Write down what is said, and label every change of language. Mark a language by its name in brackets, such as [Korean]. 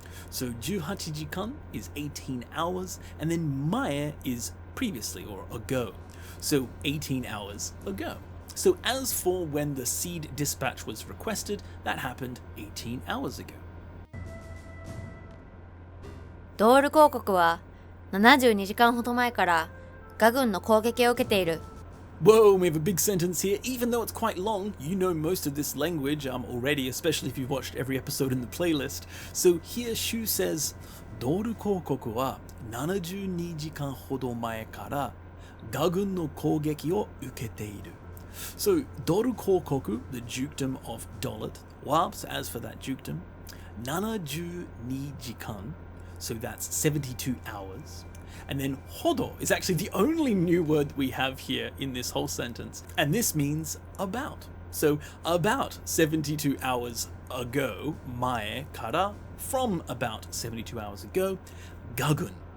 [English] So 18 jikan is 18 hours, and then mae is previously or ago. So 18 hours ago. So as for when the seed dispatch was requested, that happened 18 hours ago. [Japanese] ドール公国は72時間ほど前からガ軍の攻撃を受けている [English] Whoa, we have a big sentence here. Even though it's quite long, you know most of this language already, especially if you've watched every episode in the playlist. [Japanese] So here Shu says, ドール公国は72時間ほど前からガ軍の攻撃を受けている。 [English] So, Doru Kokoku, the dukedom of Dolet, wa, so as for that dukedom, 72 jikan, so that's 72 hours. And then hodo is actually the only new word we have here in this whole sentence. And this means about. So about 72 hours ago, mae kara, from about 72 hours ago, gagun.